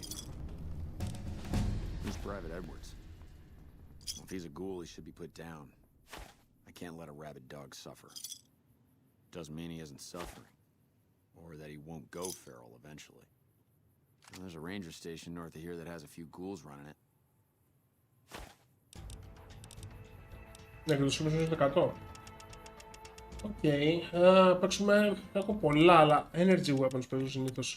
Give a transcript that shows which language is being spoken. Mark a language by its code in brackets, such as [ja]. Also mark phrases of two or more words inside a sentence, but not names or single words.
[en] Who's Private Edwards? Well, if he's a ghoul, he should be put down. I can't let a rabid dog suffer. Doesn't mean he isn't suffering. Or that he won't go feral eventually. Well, there's a ranger station north of here that has a few ghouls running it. [el] Ναι, και το σούμε στο 100. Οκ, παίξουμε. Έχω πολλά, αλλά [en] energy weapons [el] παίζω συνήθως.